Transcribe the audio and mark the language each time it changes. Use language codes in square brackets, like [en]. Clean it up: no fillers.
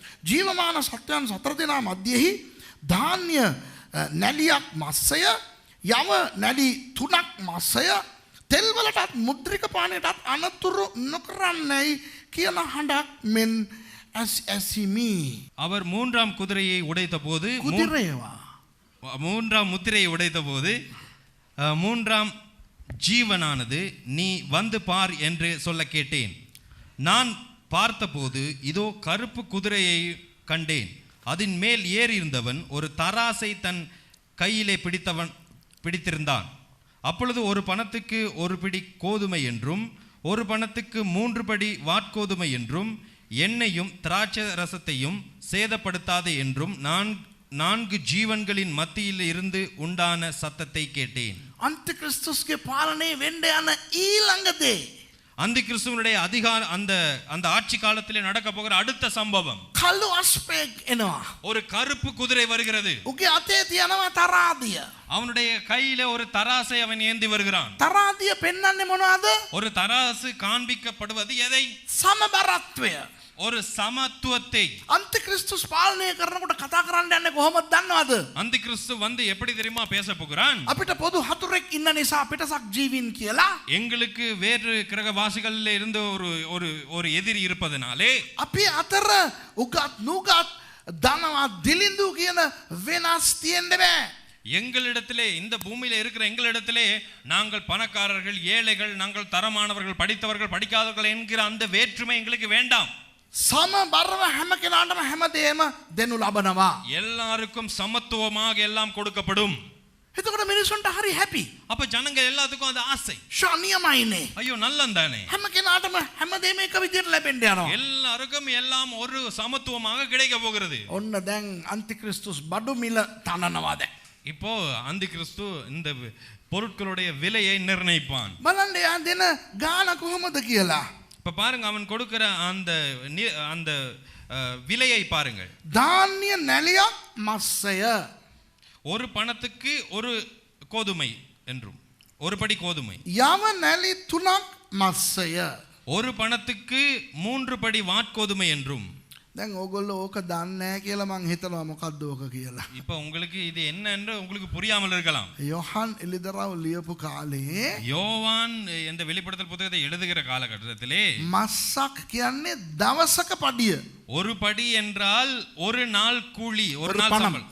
[si] ජීවමාන සත්වයන් 4 දෙනා මැදෙහි ධාන්‍ය නැලියක් මස්සය, යව නැලි 3ක් මස්සය, තෙල් වලටත් මුද්‍රික පානයටත් අනතුරු නොකරන්නයි කියන හඬක් මෙන් ඇසිමි. [ta] அவர் மூன்றாம் குதிரையை உடைத்தபோது குதிரையவா மூன்றாம் முத்திரையை உடைத்தபோது மூன்றாம் ஜீவனானது நீ வந்து பார் என்று சொல்ல கேட்டேன். நான் பார்த்தபோது இதோ கருப்பு குதிரையை கண்டேன். அதன் மேல் ஏறியிருந்தவன் ஒரு தராசை தன் கையிலே பிடித்திருந்தான். அப்பொழுது ஒரு பணத்துக்கு 1 பிடி கோதுமை என்றும் 1 பணத்துக்கு 3 படி வாட்கோதுமை என்றும் எண்ணெயும் திராட்சை ரசத்தையும் சேதப்படுத்தாதே என்றும் 4 ஜீவன்களின் மத்தியில் இருந்து உண்டான சத்தத்தை கேட்டேன். [si] අන්තික්‍රිස්තුස්ගේ පාලනය වෙන්න යන ඊළඟදේ [ta] அந்தி கிறிஸ்துவனுடைய அதிகார அந்த ஆட்சி காலத்திலே நடக்க போகிற அடுத்த சம்பவம், [si] කළු අශ්වයෙක් එනවා. [ta] ஒரு கருப்பு குதிரை வருகிறது. [si] උගේ අතේ තියනවා තරාදිය. [ta] அவனுடைய கையில ஒரு தராசை அவன் ஏந்தி வருகிறான். [si] තරාදිය පෙන්වන්නේ මොනවද? [ta] ஒரு தராசு காண்பிக்கப்படுவது எதை? [si] සමබරත්වය. [ta] ஒரு சமத்துவத்தை. [si] අන්තික්‍රිස්තුස් පාලනය කරනකොට කතා කරන්න යන්නේ කොහොමද දන්නවද? [ta] அந்தி கிறிஸ்து வந்து எப்படி தெரியுமா பேச போகிறான்? [si] අපිට පොදු හතුරෙක් ඉන්න නිසා පිටසක් ජීවින් කියලා. [ta] எங்களுக்கு வேறு கிரகவாசிகளில் இருந்து ஒரு எதிரி இருப்பதனாலே [si] අපි අතර උගත් නුගත් ධනවත් දිලිඳු කියන වෙනස් තියෙන්න බෑ. [ta] எங்களிடத்திலே இந்த பூமியில இருக்கிற எங்களிடத்திலே நாங்கள் பணக்காரர்கள், ஏழைகள், நாங்கள் தரமானவர்கள், படித்தவர்கள், படிக்காதவர்கள் என்கிற அந்த வேற்றுமை எங்களுக்கு வேண்டாம். [si] සමබරව හැම කෙනාටම හැමදේම දෙනු ලබනවා. [ta] எல்லாருக்கும் சமத்துவமாக எல்லாம் கொடுக்கப்படும். [si] එතකොට මිනිසුන්ට හරි හැපි. [ta] அப்ப ஜனங்க எல்லாத்துக்கும் அது ஆசை. [si] ශානියමයිනේ. [ta] ஐயோ நல்லந்தானே. [si] හැම කෙනාටම හැමදේම එක විදියට ලැබෙන්න යනවා. [ta] எல்லாருக்கும் எல்லாம் ஒரு சமத்துவமாக கிடைக்க போகிறது. [si] ඔන්න දැන් අන්තික්‍රිස්තුස් බඩු මිල තනනවා දැන්. [ta] இப்போ அந்தி கிறிஸ்து இந்த பொருட்களுடைய விலையை நிர்ணயிப்பான். [si] බලන්න යා දෙන ගාන කොහොමද කියලා. [ta] இப்ப பாருங்க அவன் கொடுக்கிற அந்த விலையை பாருங்கள். [si] ධාන්‍ය නැලියක් මස්සය. [ta] 1 பணத்துக்கு 1 கோதுமை என்றும் 1 படி கோதுமை. [si] යව නැලි 3ක් මස්සය. [ta] 1 பணத்துக்கு 3 படி வாட்கோதுமை என்றும். [si] දැන් ඕගොල්ලෝ ඕක දන්නේ නැහැ කියලා මං හිතනවා මොකද්ද ඕක කියලා. [ta] இப்போ உங்களுக்கு இது என்ன என்று உங்களுக்கு புரியாமல் இருக்கலாம். [si] යොහන් එලිදරව් ලියපු කාලේ [ta] யோவான் இந்த வெளிப்படுத்தல் புத்தகத்தை எழுதுகிற காலகட்டத்திலே [si] මස්සක් කියන්නේ දවසක පඩිය. [ta] ஒரு படி என்றால் ஒரு நாள் கூலி, ஒரு நாள் சம்பளம்.